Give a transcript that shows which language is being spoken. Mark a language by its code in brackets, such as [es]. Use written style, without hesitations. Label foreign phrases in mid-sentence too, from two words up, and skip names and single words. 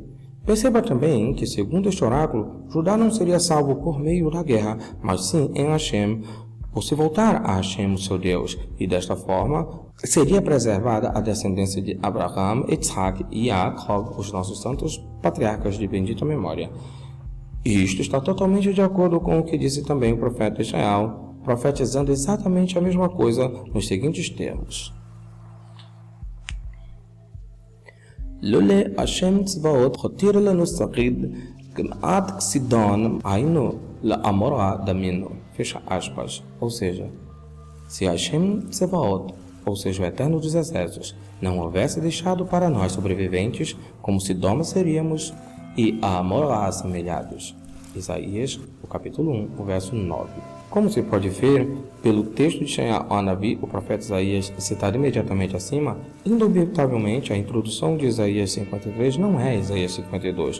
[pt] Perceba também que, segundo este oráculo, Judá não seria salvo por meio da guerra, mas sim em Hashem, por se voltar a Hashem, o seu Deus, e desta forma seria preservada a descendência de Abraham, Isaac e Jacob, os nossos santos patriarcas de bendita memória. E isto está totalmente de acordo com o que disse também o profeta Israel, profetizando exatamente a mesma coisa nos seguintes termos. [he] לולי השם צבאות הותיר לנו שריד כמעט כסדום היינו לעמורה דמינו. [pt] Fecha aspas. Ou seja, se Hashem Tsevaot, ou seja, o Eterno dos Exércitos, não houvesse deixado para nós sobreviventes, como Sidoma seríamos, e a Amorá assemelhados. Isaías, o capítulo 1, o verso 9. Como se pode ver, pelo texto de Shaya-Anavi, o profeta Isaías, citado imediatamente acima, indubitavelmente a introdução de Isaías 53 não é Isaías 52.